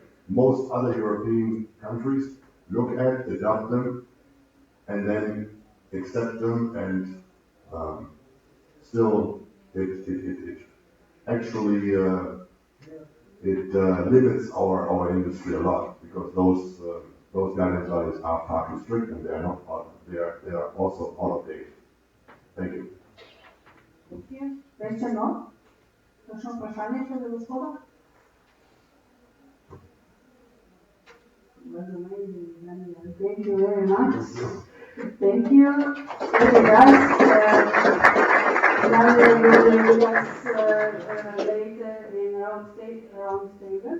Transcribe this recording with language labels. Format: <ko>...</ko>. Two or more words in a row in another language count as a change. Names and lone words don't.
<en>Most other European countries look at, adopt them, and then accept them, and still it actually limits our industry a lot, because those guidance values are far too strict, and they are not they are also out of date. Thank you. Question, no?</en> <sl>Kakšno vprašanje še za gospoda?</sl> <en>Thank you very much. Thank you. Okay, guys. Now we will discuss later in round table.</en>